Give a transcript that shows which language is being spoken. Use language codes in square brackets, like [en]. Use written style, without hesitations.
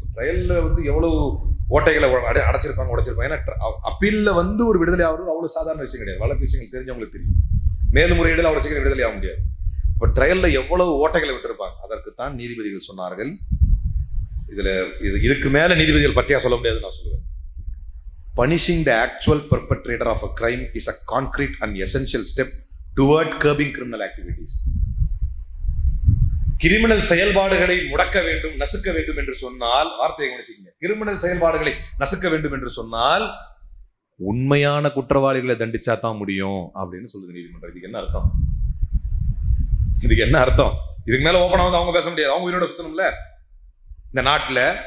[ta] ட்ரையல்ல வந்து எவ்வளவு ஓட்டைகளை அடைச்சிருப்பாங்க, உடைச்சிருப்பாங்க. ஏன்னா அப்பீல்ல வந்து ஒரு விடுதலை ஆகிறது அவ்வளவு சாதாரண விஷயம் கிடையாது. வழக்கு விஷயங்கள் தெரிஞ்சவங்களுக்கு தெரியும். மேல்முறையீடுல அவ்வளவு சீக்கிரம் விடுதலை ஆக முடியாது. இப்போ ட்ரையல்ல எவ்வளவு ஓட்டைகளை விட்டுருப்பாங்க. அதற்குத்தான் நீதிபதிகள் சொன்னார்கள், இதுக்கு மேல நீதிபதிகள் பச்சையா சொல்ல முடியாதுன்னு நான் சொல்லுவேன். [en] Punishing the actual perpetrator of a crime is a concrete and essential step toward curbing criminal activities. [ta] Criminal செயல்பாடுகளை முடக்க வேண்டும், நசுக்க வேண்டும் என்று சொன்னால், வார்த்தையை கவனிச்சுக்கங்க, கிரிமினல் செயல்பாடுகளை நசுக்க வேண்டும் என்று சொன்னால் உண்மையான குற்றவாளிகளை தண்டிச்சா தான் முடியும் அப்படின்னு சொல்லுது நீதிமன்றம். இதுக்கு என்ன அர்த்தம்? இதுக்கு மேல ஓப்பனா வந்து அவங்க பேச முடியாது. அவங்க உயிரோட சுத்தணும்ல இந்த நாட்டுல.